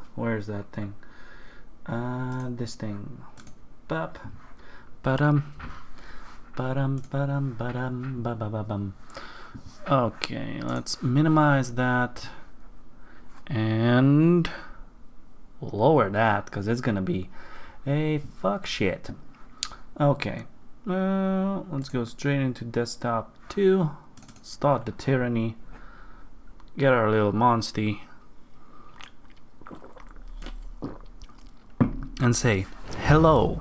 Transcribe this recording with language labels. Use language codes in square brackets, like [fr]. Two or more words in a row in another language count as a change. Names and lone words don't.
[en] Where's that thing? This thing. Bop. Ba-dum. Ba-dum, ba-dum, ba-dum, ba-ba-ba-bum. Okay, let's minimize that and lower that because it's gonna be a fuck shit. Okay, let's go straight into desktop 2, start the Tyranny, get our little monsty, and say hello.